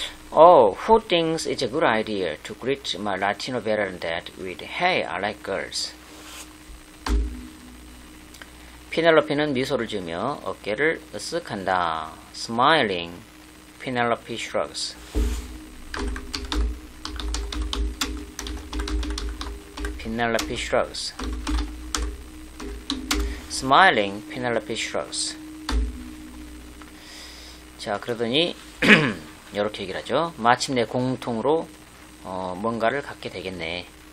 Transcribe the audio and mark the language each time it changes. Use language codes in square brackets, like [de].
[en] Who thinks it's a good idea to greet my Latino veteran dad with Hey, I like girls. [ko] 피넬로페는 미소를 지으며 어깨를 으쓱한다. [en] Smiling, Penelope shrugs. Penelope shrugs. Smiling, Penelope shrugs. [ko] 자, 그러더니 이렇게 얘기를 하죠. 마침내 공통으로 뭔가를 갖게 되겠네.